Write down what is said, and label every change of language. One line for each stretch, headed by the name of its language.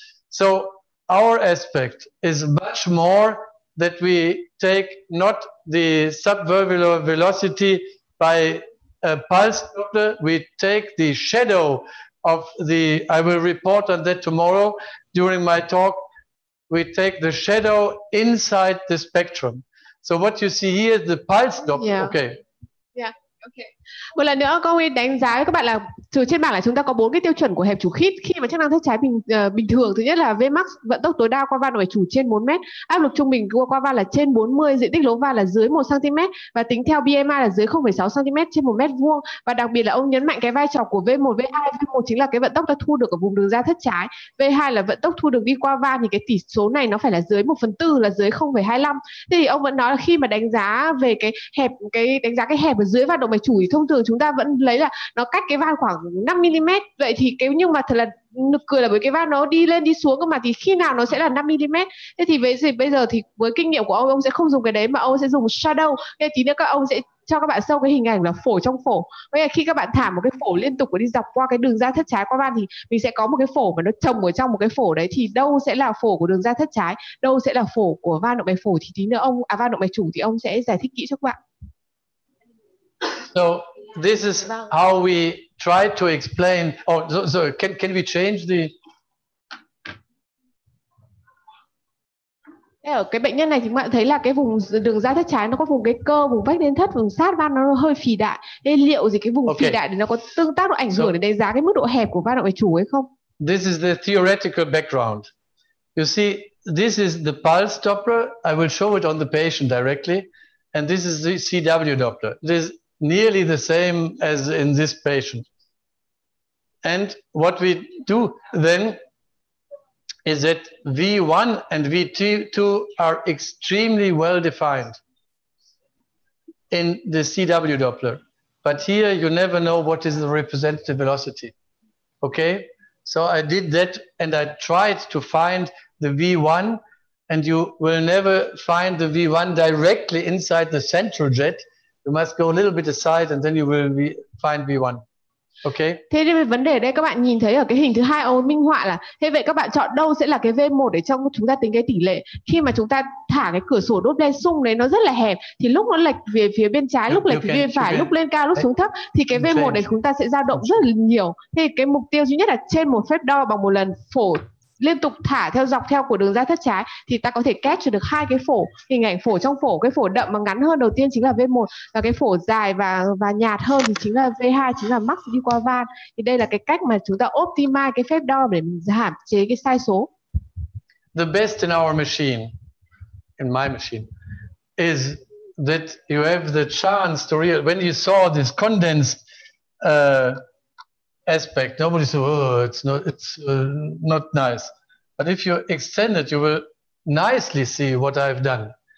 English: So our aspect is much more that we take not the subvalvular velocity by a pulse Doppler, we take the shadow of the, I will report on that tomorrow during my talk, we take the shadow inside the spectrum. So what you see here is the pulse Doppler. Yeah. Okay. Yeah. Okay.
Vietnamese: Một lần nữa câu ấy đánh giá với các bạn là trên bảng là chúng ta có 4 cái tiêu chuẩn của hẹp chủ khít khi mà chức năng thất trái bình thường. Thứ nhất là Vmax, vận tốc tối đa qua van phải chủ trên 4 mét, áp lực trung bình qua van là trên 40, diện tích lỗ van là dưới 1 cm và tính theo BMI là dưới 0,6 cm trên 1 mét vuông. Và đặc biệt là ông nhấn mạnh cái vai trò của V1, V2. V1 chính là cái vận tốc ta thu được ở vùng đường ra thất trái, V2 là vận tốc thu được đi qua van, thì cái tỷ số này nó phải là dưới 1/4, là dưới 0,25. Thế thì ông vẫn nói là khi mà đánh giá về cái hẹp, cái đánh giá cái hẹp ở dưới van động mạch chủ thì thông thường chúng ta vẫn lấy là nó cách cái van khoảng 5 mm. Vậy thì nhưng mà thật là nực cười là với cái van nó đi lên đi xuống cơ mà, thì khi nào nó sẽ là 5 mm? Thế thì bây giờ thì với kinh nghiệm của ông sẽ không dùng cái đấy mà ông sẽ dùng shadow. Thế tí nữa các ông sẽ cho các bạn xem cái hình ảnh là phổ trong phổ. Bây giờ khi các bạn thả một cái phổ liên tục đi dọc qua cái đường ra thất trái qua van thì mình sẽ có một cái phổ mà nó chồng ở trong một cái phổ đấy, thì đâu sẽ là phổ của đường ra thất trái, đâu sẽ là phổ của van động mạch phổi, thì tí nữa van động mạch chủ thì ông sẽ giải thích kỹ cho các bạn.
English: So this is how we try to explain. Oh, so can we change the?
Vietnamese: Ở cái bệnh nhân này thì các bạn thấy là cái vùng đường ra thất trái nó có vùng cái cơ, vùng vách lên thất, vùng sát van nó hơi phì đại. Nên liệu gì cái vùng phì đại thì nó có tương tác, nó ảnh hưởng đến đánh giá cái mức độ hẹp của van động mạch chủ hay không?
English: This is the theoretical background. You see, this is the pulse Doppler. I will show it on the patient directly. And this is the CW Doppler. It is nearly the same as in this patient. And what we do then is that V1 and V2 are extremely well defined in the CW Doppler. But here you never know what is the representative velocity. Okay? So I did that and I tried to find the V1, and you will never find the V1 directly inside the central jet. You must go a little bit aside and then you will find V1. Okay.
Vietnamese: Thế nên vấn đề ở đây các bạn nhìn thấy ở cái hình thứ hai ông minh họa là thế vậy các bạn chọn đâu sẽ là cái V1 để trong chúng ta tính cái tỷ lệ. Khi mà chúng ta thả cái cửa sổ đốt lên sung đấy nó rất là hẹp, thì lúc nó lệch về phía bên trái, lúc lệch về phía bên phải, lúc lên cao, lúc xuống thấp, thì cái V1 này chúng ta sẽ dao động rất là nhiều. Thì cái mục tiêu duy nhất là trên một phép đo bằng một lần phổ liên tục thả theo dọc theo của đường ra thất trái thì ta có thể capture được hai cái phổ, hình ảnh phổ trong phổ. Cái phổ đậm mà ngắn hơn đầu tiên chính là V1, và cái phổ dài và nhạt hơn thì chính là V2, chính là max đi qua van. Thì đây là cái cách mà chúng ta optimize cái phép đo để hạn chế cái sai số.
English: The best in our machine, in my machine, is that you have the chance to when you saw this condensed aspect, nobody said, oh, it's not nice. But if you extend it, you will nicely see what I've done.